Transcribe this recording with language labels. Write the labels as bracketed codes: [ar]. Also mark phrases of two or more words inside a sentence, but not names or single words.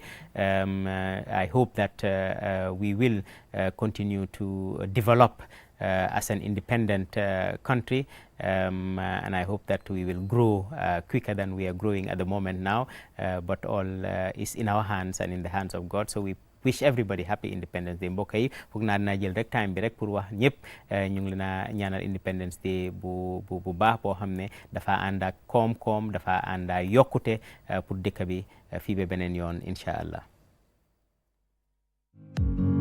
[en] I hope that we will continue to develop as an independent country, and I hope that we will grow quicker than we are growing at the moment now, but all is in our hands and in the hands of God. So we wish everybody happy Independence Day. [wo] mbokk yi foog naa dinaa jël rek time bi rek pour wax ñëpp ñu ngi leen a ñaanal [en] Independence Day [wo] bu baax boo xam ne dafa ànd ak koom-koom dafa ànd ak yokkute pour dëkk bi fii ba beneen yoon [ar] إن شاء الله.